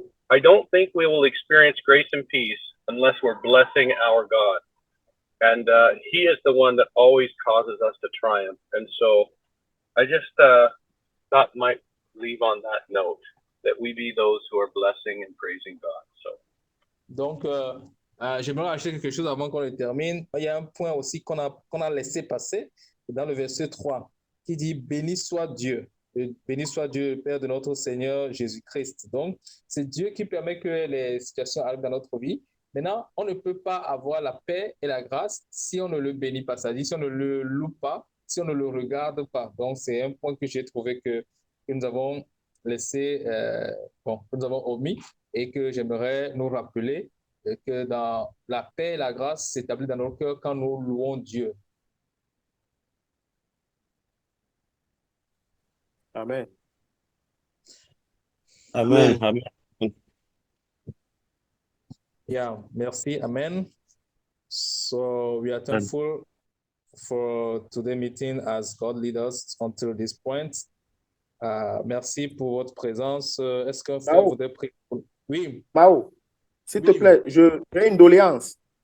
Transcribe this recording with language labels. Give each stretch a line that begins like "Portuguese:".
English: I don't think we will experience grace and peace unless we're blessing our God. And he is the one that always causes us to triumph. And so I just thought might leave on that note that we be those who are blessing and praising God. So.
French: Donc, j'aimerais rajouter quelque chose avant qu'on le termine. Il y a un point aussi qu'on a laissé passer dans le verset 3 qui dit « Béni soit Dieu ». Béni soit Dieu, Père de notre Seigneur Jésus-Christ. Donc, c'est Dieu qui permet que les situations arrivent dans notre vie. Maintenant, on ne peut pas avoir la paix et la grâce si on ne le bénit pas, c'est-à-dire si on ne le loue pas, si on ne le regarde pas. Donc, c'est un point que j'ai trouvé que nous avons laissé, que nous avons omis et que j'aimerais nous rappeler que dans la paix et la grâce s'établit dans nos cœurs quand nous louons Dieu. Amen. Amen. Amen.
English: Yeah,
French: merci. Amen.
English: So we are thankful for today's meeting as God lead us until this point.
French: Merci pour votre présence. Est-ce qu'un frère voudrait prier? Oui. Mao, s'il te plaît, j'ai une doléance.